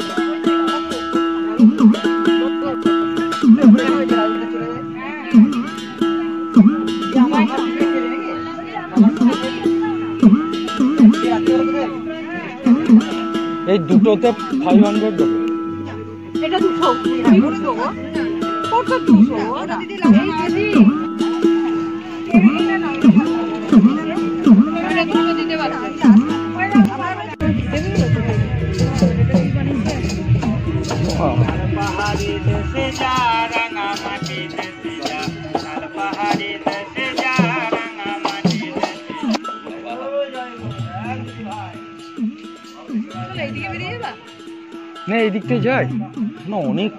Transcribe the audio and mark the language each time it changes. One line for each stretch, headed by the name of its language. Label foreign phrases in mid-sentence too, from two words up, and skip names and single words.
Bangla: এই দুটোতে 500 দেবো। এটা 200 আমি বলে দেবো কত 200 ওটা দিদি লাগে দিদি এটা 200 দিতে পারছি
Hindi: पहाड़ी से जा रंगा माटी से जा पहाड़ी से जा रंगा माटी
Bangla: চলো এইদিকে বেরিয়ে যাবা না এদিক থেকে যাই না অনেকটা